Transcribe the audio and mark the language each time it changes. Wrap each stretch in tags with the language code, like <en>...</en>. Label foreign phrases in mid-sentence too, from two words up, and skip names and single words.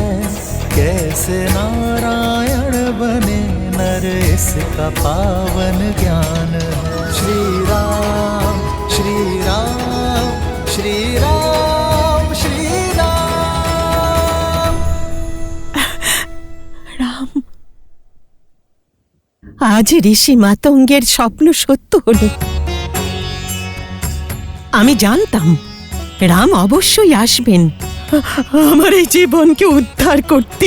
<hi>कैसे नारायण बने नर इसका पावन ज्ञान है। श्री राम श्री राम श्री राम श्री राम।</hi> <bn>রাম, আজ ঋষি মাতঙ্গের স্বপ্ন সত্য হলো। আমি জানতাম রাম অবশ্যই আসবেন আমার এই জীবনকে উদ্ধার করতে।</bn>